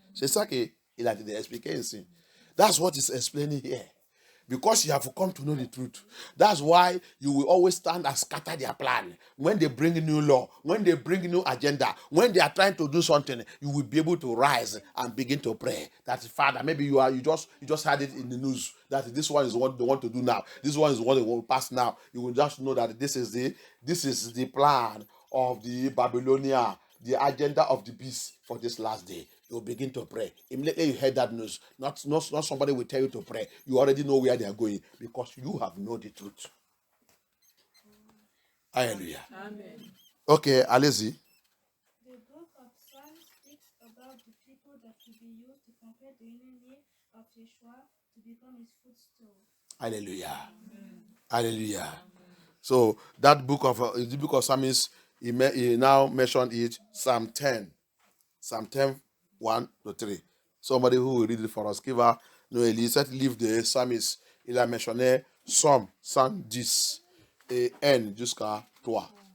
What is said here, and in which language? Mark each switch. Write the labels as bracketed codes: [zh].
[fr] C'est ça qu'il a dit d'expliquer ici. [en] That's what he's explaining here. Because you have come to know the truth. That's why you will always stand and scatter their plan. When they bring new law, when they bring new agenda, when they are trying to do something, you will be able to rise and begin to pray. That Father, maybe you just had it in the news that this one is what they want to do now. This one is what they will pass now. You will just know that this is the plan of the Babylonian, the agenda of the beast for this last day. You begin to pray. Immediately you heard that news. Not somebody will tell you to pray. You already know where they are going because you have known the truth. Hallelujah. Amen. [fr] Okay, allez-y. [en] The book of Psalms speaks about the people that will be used to conquer the enemy of Yeshua to become his footstool. Hallelujah. Hallelujah. So that book of the book of Psalms, he now mentioned it, Psalm 10. Psalm 10, 1 to 3. Somebody who will read it for us. [fr] Qui va nous lire cette livre de Psalmis. Il a mentionné Somme 110 et N jusqu'à 3.